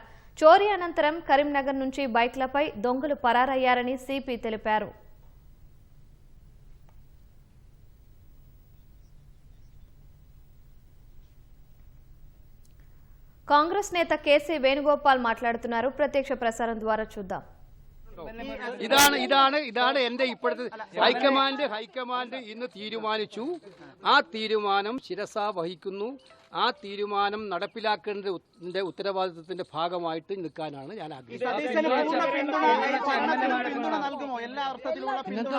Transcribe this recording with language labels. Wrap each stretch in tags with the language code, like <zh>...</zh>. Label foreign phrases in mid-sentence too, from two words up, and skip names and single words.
<te>చోరీ అనంతరం కరీంనగర్ నుంచి బైక్లపై దొంగలు పరారయ్యారని సిపి తెలిపారు. కాంగ్రెస్ నేత కేసీ వేణుగోపాల్ మాట్లాడుతున్నారు. ప్రత్యక్ష ప్రసారం ద్వారా చూద్దాం.</te> <ml>ഇതാണ് എന്റെ ഇപ്പോഴത്തെ ഹൈക്കമാൻഡ് ഇന്ന് തീരുമാനിച്ചു. ആ തീരുമാനം ശിരസ വഹിക്കുന്നു. ആ തീരുമാനം നടപ്പിലാക്കേണ്ട ഉത്തരവാദിത്വത്തിന്റെ ഭാഗമായിട്ട് നിൽക്കാനാണ് ഞാൻ ആഗ്രഹിക്കുന്നത്.</ml>